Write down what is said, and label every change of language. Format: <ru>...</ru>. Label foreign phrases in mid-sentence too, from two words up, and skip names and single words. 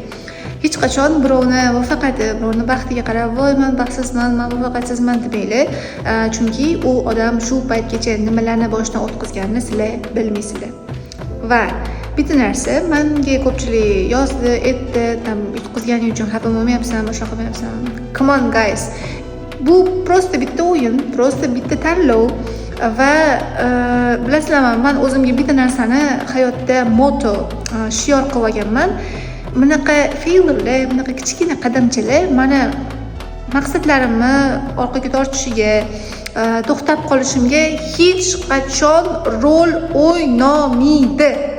<uz>Hech qachon birovni muvaffaqiyati, birovni baxtiga qarab, "Voy, men baxtsizman, men muvaffaqiyatsizman" demaylik. Chunki u odam shu paytgacha nimalarni boshdan o'tkazganini sizlar bilmaysizlar. Va bitta narsa, menga ko'pchilik yozdi, aytdi, yutqizganing uchun xafa bo'lmayapsanmi, shunaqa qilmayapsan.</uz> <en>Come on guys.</en> <uz>Bu prosta bitta o'yin, prosta bitta tanlov va bilasizlarmi, men o'zimga bitta narsani hayotda motto, shior qilib olganman. Bunaqa failurlar, bunaqa kichkina qadamchalar meni maqsadlarimni orqaga tortishiga, to'xtab qolishimga hech qachon rol o'ynamaydi.</uz>